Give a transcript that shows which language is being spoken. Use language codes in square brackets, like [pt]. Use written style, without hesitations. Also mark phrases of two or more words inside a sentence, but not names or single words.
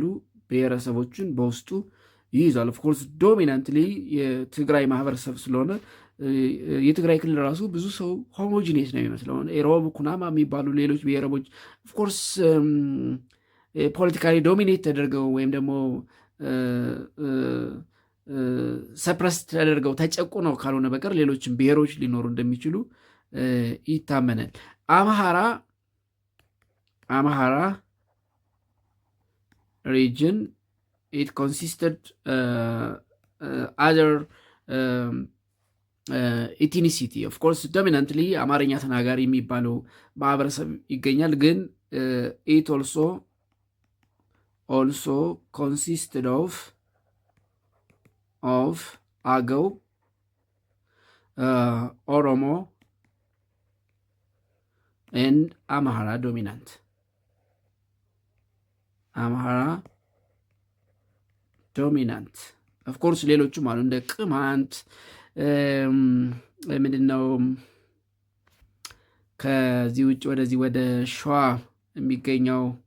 [am] ብሔረሰቦችን በውስጡ ይይዛል። [en] of course dominantly [am] የትግራይ ማህበረሰብ ስለሆነ የትግራይ ክልል ራሱ ብዙ ሰው ሆሞጂኔስ ነው የሚመስለው። ኢሮብ፣ ኩናማ የሚባሉ ሌሎች ብሔረቦች [en] of course politically dominate [am] ተደርገው ወይም ደግሞ ሰፕረስ ተደርገው ተጨቁነው ካልሆነ በቀር ሌሎችም ብሔሮች ሊኖሩ እንደሚችሉ ይታመናል። አምሃራ [en] region, it consisted other ethnicity of course dominantly [am] አማርኛ ተናጋሪ የሚባለው ማህበረሰብ ይገኛል። ግን [en] it also consisted of አገው፣ [am] ኦሮሞ and አምሃራ [en] dominant of course [am] ሌሎችም አሉ እንደ ቅማንት ምንድነው ከዚህ ውጭ ወደዚህ ወደ ሸዋ የሚገኘው